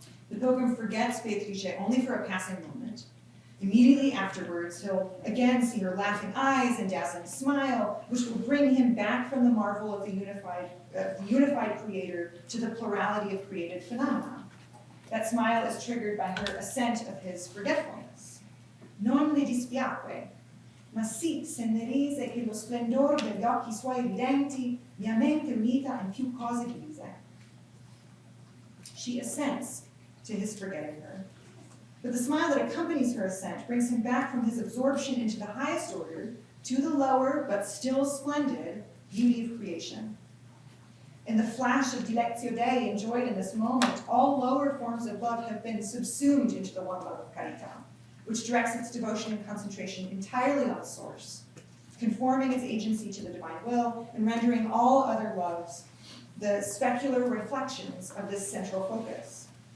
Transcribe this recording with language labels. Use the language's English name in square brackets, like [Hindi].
[English] The pilgrim forgets Beatrice only for a passing moment. Immediately afterwards, he'll again see her laughing eyes and dazzling smile, which will bring him back from the marvel of the unified creator to the plurality of created phenomena. That smile is triggered by her assent of his forgetfulness. [Italian] Non le dispiacque, ma sì se ne rese che lo splendor degli occhi suoi ridenti, mia mente unita in più cose grise. [English] She assents to his forgetting her. But the smile that accompanies her assent brings him back from his absorption into the highest order to the lower, but still splendid, beauty of creation. In the flash of dilectio Dei enjoyed in this moment, all lower forms of love have been subsumed into the one love of carità, which directs its devotion and concentration entirely on the source, conforming its agency to the divine will and rendering all other loves the specular reflections of this central focus.